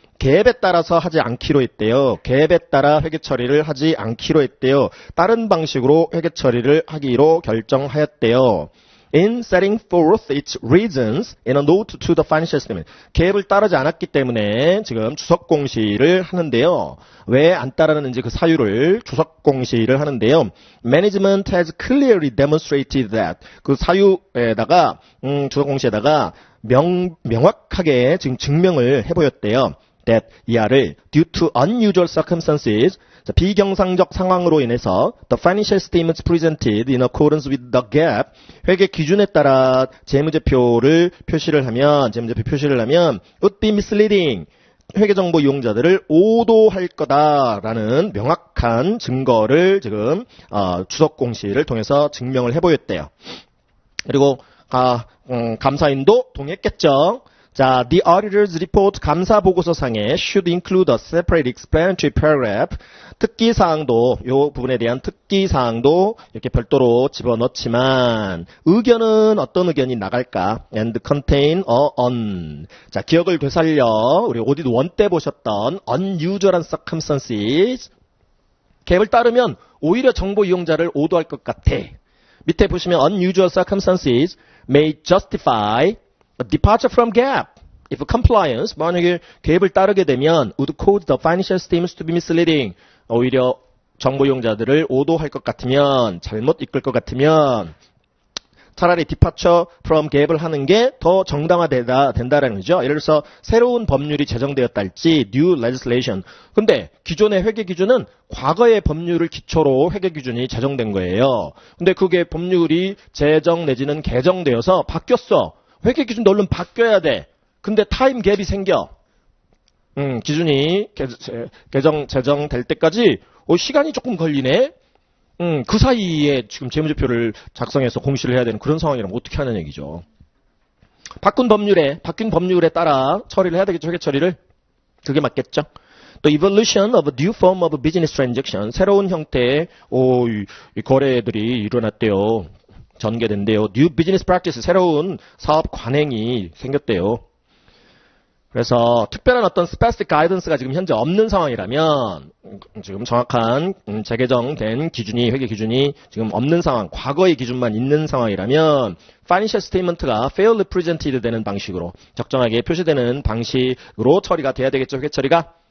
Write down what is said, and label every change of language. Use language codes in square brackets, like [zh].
[ko] 갭에 따라서 하지 않기로 했대요. 갭에 따라 회계 처리를 하지 않기로 했대요. 다른 방식으로 회계 처리를 하기로 결정하였대요. [en] In setting forth its reasons in a note to the financial statement. [ko] 갭을 따르지 않았기 때문에 지금 주석 공시를 하는데요. 왜 안 따르는지 그 사유를 주석 공시를 하는데요. [en] Management has clearly demonstrated that [ko] 그 사유에다가 주석 공시에다가 명확하게 지금 증명을 해보였대요. that 이하를 [en] due to unusual circumstances [ko] 비경상적 상황으로 인해서 [en] the financial statements presented in accordance with the GAAP [ko] 회계 기준에 따라 재무제표를 표시를 하면 [en] would be misleading [ko] 회계정보 이용자들을 오도할 거다라는 명확한 증거를 지금 주석 공시를 통해서 증명을 해보였대요. 그리고 감사인도 동의했겠죠. [en] 자, the auditor's report [ko] 감사 보고서상에 [en] should include a separate explanatory paragraph. [ko] 특기사항도, 요 부분에 대한 특기사항도 이렇게 별도로 집어넣지만, 의견은 어떤 의견이 나갈까? [en] and contain on. [ko] 자, 기억을 되살려. 우리 오디트 1 때 보셨던 unusual한 circumstances. 갭을 따르면 오히려 정보 이용자를 오도할 것 같아. 밑에 보시면 [en] unusual circumstances may justify a departure from gap. If compliance, [ko] 만약에 갭을 따르게 되면 [en] would cause the financial statements to be misleading. [ko] 오히려 정보 이용자들을 오도할 것 같으면, 잘못 이끌 것 같으면 차라리 departure from gap을 하는 게 더 정당화된다라는 거죠. 예를 들어서 새로운 법률이 제정되었다 할지 new legislation. 근데 기존의 회계 기준은 과거의 법률을 기초로 회계 기준이 제정된 거예요. 근데 그게 법률이 제정 내지는 개정되어서 바뀌었어. 회계 기준도 얼른 바뀌어야 돼. 근데 타임 갭이 생겨. 기준이 제정될 때까지 시간이 조금 걸리네. 그 사이에 지금 재무제표를 작성해서 공시를 해야 되는 그런 상황이라면 어떻게 하는 얘기죠. 바뀐 법률에 따라 처리를 해야 되겠죠. 회계 처리를. 그게 맞겠죠. [en] 또 evolution of a new form of business transaction. [ko] 새로운 형태의 이 거래들이 일어났대요. 전개된대요. [en] New business practice. [ko] 새로운 사업 관행이 생겼대요. 그래서 특별한 어떤 specific guidance가 지금 현재 없는 상황이라면, 지금 정확한 재개정된 기준이, 회계 기준이 지금 없는 상황, 과거의 기준만 있는 상황이라면 financial statement가 [en] fairly presented [ko] 되는 방식으로, 적정하게 표시되는 방식으로 처리가 돼야 되겠죠, 회계 처리가.